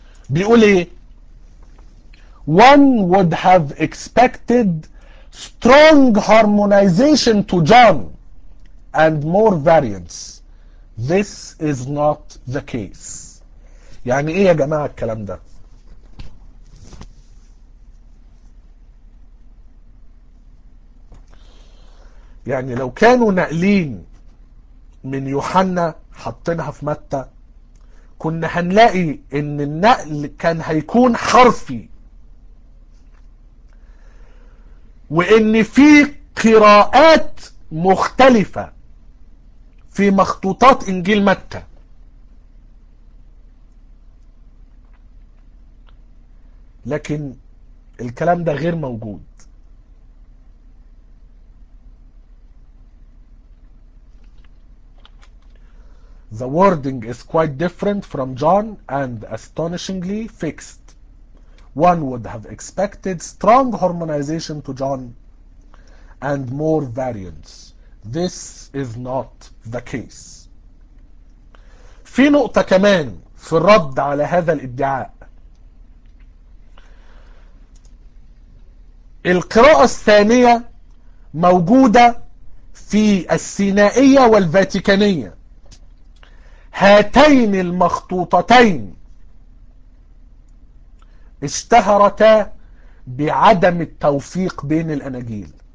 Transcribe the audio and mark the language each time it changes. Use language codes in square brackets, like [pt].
[ar] بيقول ايه؟ [en] One would have expected strong harmonization to John and more variance. This is not the case. [ar] يعني ايه يا جماعة الكلام ده؟ يعني لو كانوا ناقلين من يوحنا حاطينها في متى، كنا هنلاقي ان النقل كان هيكون حرفي، وان في قراءات مختلفة في مخطوطات انجيل متى. لكن الكلام ده غير موجود. [en] The wording is quite different from John and astonishingly fixed. One would have expected strong harmonization to John and more variance. This is not the case. [ar] في نقطة كمان في الرد على هذا الادعاء. القراءة الثانية موجودة في السينائية والفاتيكانية، هاتين المخطوطتين اشتهرتا بعدم التوفيق بين الأناجيل.